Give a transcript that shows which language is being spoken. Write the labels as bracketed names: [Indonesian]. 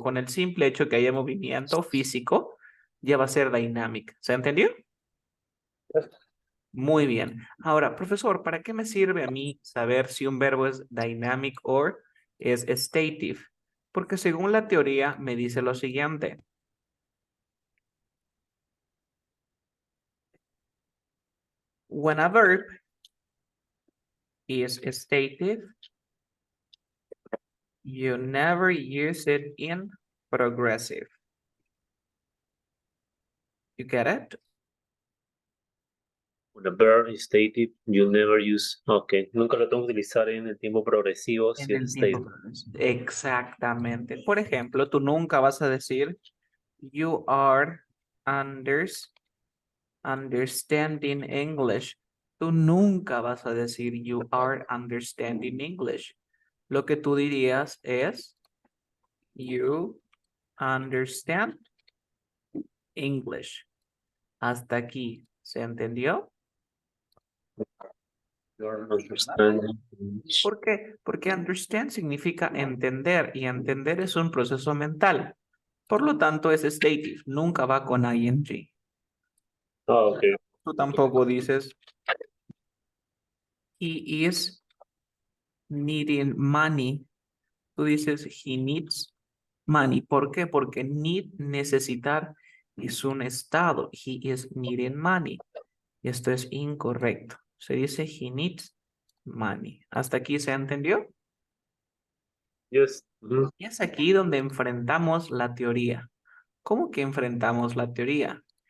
[Spanish] Con el simple hecho que haya movimiento físico, ya va a ser dynamic. ¿Se entendió? Muy bien. Ahora, profesor, ¿para qué me sirve a mí saber si un verbo es dynamic o es stative? Porque según la teoría me dice lo siguiente. [English] When a verb is stative, you never use it in progressive. You get it? When a verb is stated, you'll never use. [Spanish] Ok, nunca lo tengo que utilizar en el tiempo progresivo En si es el tiempo [English] stated. [Spanish] progresivo. Exactamente. Por ejemplo, tú nunca vas a decir [English] you are understanding English. [Spanish] Tú nunca vas a decir [English] you are understanding English. [Spanish] Lo que tú dirías es [English] you understand English. [Spanish] Hasta aquí. ¿Se entendió? [English] You're understanding. [Spanish] ¿Por qué? Porque understand significa entender y entender es un proceso mental. Por lo tanto, es stative, nunca va con ing. Ah, ok. Tú tampoco dices [English] he is needing money. [Spanish] Tú dices [English] he needs money. [Spanish] ¿Por qué? Porque need, necesitar, es un estado. [English] He is needing money. [Spanish] Esto es incorrecto. Se dice [English] he needs money. [Spanish] ¿Hasta aquí se entendió? [English] Yes. Mhm. [Spanish] Y es aquí donde enfrentamos la teoría. ¿Cómo que enfrentamos la teoría?